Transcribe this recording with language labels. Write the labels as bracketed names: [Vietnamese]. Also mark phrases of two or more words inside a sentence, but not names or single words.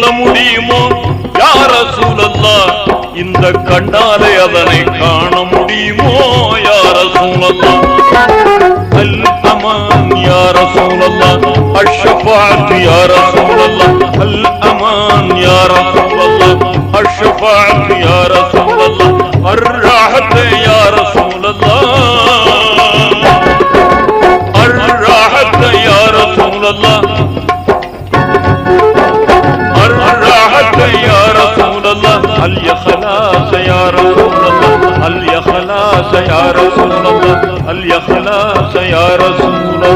[Arabic] முடியுமோ يا رسول الله [Tamil] இந்த கண்ணாலே அதனை காண முடியுமோ [Arabic] يا رسول الله الأمان يا رسول الله الشفاعة يا رسول الله الأمان يا رسول الله الشفاعة يا رسول الله الراحة يا رسول الله الراحة يا رسول الله الراحة يا رسول الله الإخلاص يا رسول الله الإخلاص يا رسول الله الإخلاص يا رسول